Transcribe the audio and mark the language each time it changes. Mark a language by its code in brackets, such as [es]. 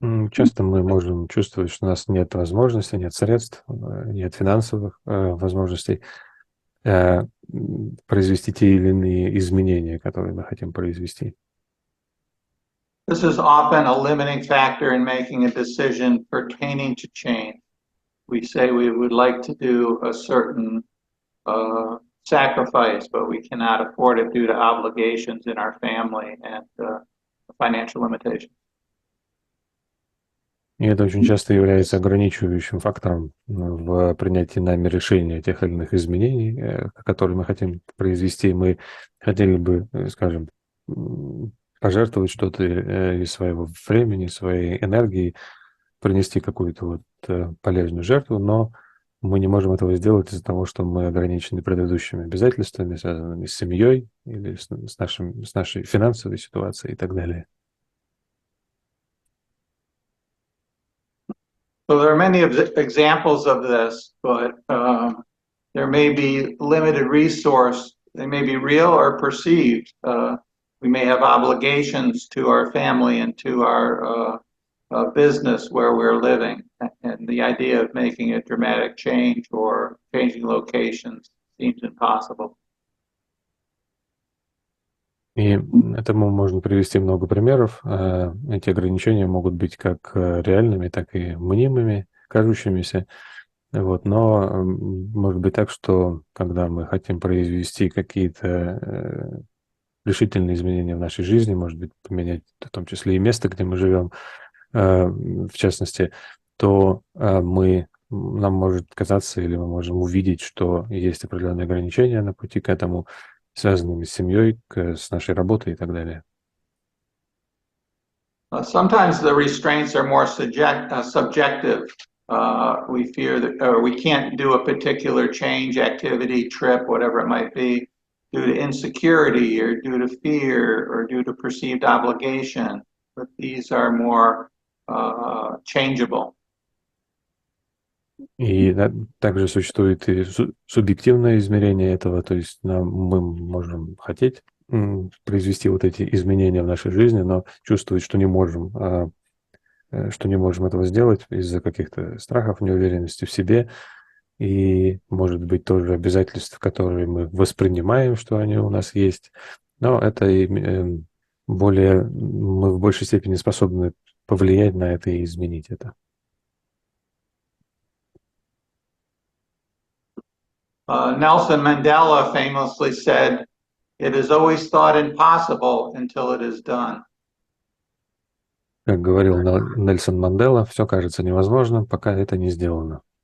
[ru] Часто мы можем чувствовать, что у нас нет возможности, нет средств, нет финансовых возможностей произвести те или иные изменения, которые мы хотим произвести. [en] This is often a limiting factor in making a decision pertaining to change. We say we would like to do a certain sacrifice, but we cannot afford it due to obligations in our family and financial limitations. [ru] И это очень часто является ограничивающим фактором в принятии нами решения тех или иных изменений, которые мы хотим произвести. Мы хотели бы, скажем, пожертвовать что-то из своего времени, своей энергии, принести какую-то вот полезную жертву, но мы не можем этого сделать из-за того, что мы ограничены предыдущими обязательствами, связанными с семьей или с нашей финансовой ситуацией и так далее. [en] So there are many examples of this, but there may be limited resource. They may be real or perceived. We may have obligations to our family and to our business where we're living. And the idea of making a dramatic change or changing locations seems impossible. [ru] И этому можно привести много примеров. Эти ограничения могут быть как реальными, так и мнимыми, кажущимися. Вот. Но может быть так, что когда мы хотим произвести какие-то решительные изменения в нашей жизни, может быть, поменять в том числе и место, где мы живем, в частности, то нам может казаться или мы можем увидеть, что есть определенные ограничения на пути к этому, связанными с семьей, с нашей работой и так далее. [en] Sometimes the restraints are more subjective. We fear that we can't do a particular change, activity, trip, whatever it might be, due to insecurity or due to fear or due to perceived obligation. But these are more changeable. [ru] И также существует и субъективное измерение этого, то есть мы можем хотеть произвести вот эти изменения в нашей жизни, но чувствовать, что не можем этого сделать из-за каких-то страхов, неуверенности в себе, и, может быть, тоже обязательств, которые мы воспринимаем, что они у нас есть, но это мы в большей степени способны повлиять на это и изменить это. [en] Nelson Mandela famously said, "It is always thought impossible until it is done." [ru] Как говорил Нельсон Мандела, все кажется невозможным, пока это не сделано.